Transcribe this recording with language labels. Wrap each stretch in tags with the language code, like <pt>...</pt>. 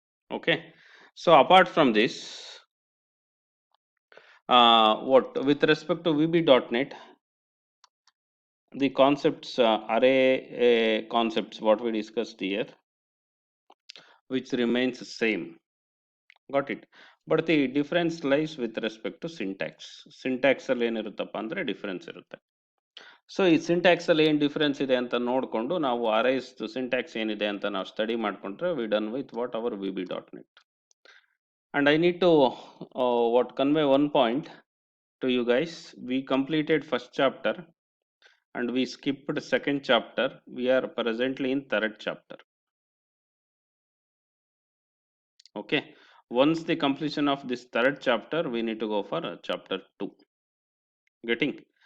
<en>Okay, so apart from this, what with respect to VB.net, the concepts array concepts what we discussed here, which remains same. Got it? But the difference lies with respect to syntax.</en> <kn>Syntax ಅಲ್ಲಿ ಏನಿರುತ್ತಪ್ಪ ಅಂದರೆ difference ಇರುತ್ತೆ. So ಈ syntax ಅಲ್ಲಿ ಏನು difference ಇದೆ ಅಂತ ನೋಡಿಕೊಂಡು ನಾವು ಅರೈಸ್ ಸಿಂಟ್ಯಾಕ್ಸ್ ಏನಿದೆ ಅಂತ ನಾವು ಸ್ಟಡಿ ಮಾಡ್ಕೊಂಡ್ರೆ</kn> <en>we done with what our</en> <kn>VB.net.</kn> <en>And I need to what convey one point to you guys. We completed first chapter and we skipped second chapter. We are presently in third chapter. Okay, once the completion of this third chapter, we need to go for chapter 2. Getting?</en>